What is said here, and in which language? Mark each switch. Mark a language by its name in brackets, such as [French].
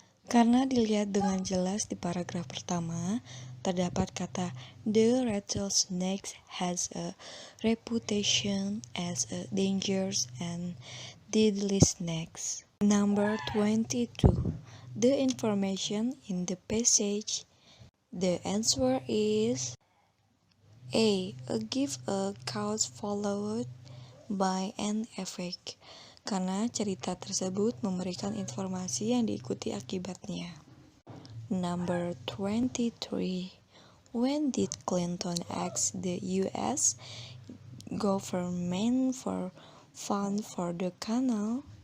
[Indonesian] Karena dilihat dengan jelas di paragraf pertama, terdapat kata [English] the rattlesnake has a reputation as a dangerous and deadly snake. Number 22. The information in the passage. The answer is A. A give a cause followed by an effect. [Indonesian] Karena cerita tersebut memberikan informasi yang diikuti akibatnya. [English] Number 23. When did Clinton ask the U.S. government for funds for the canal?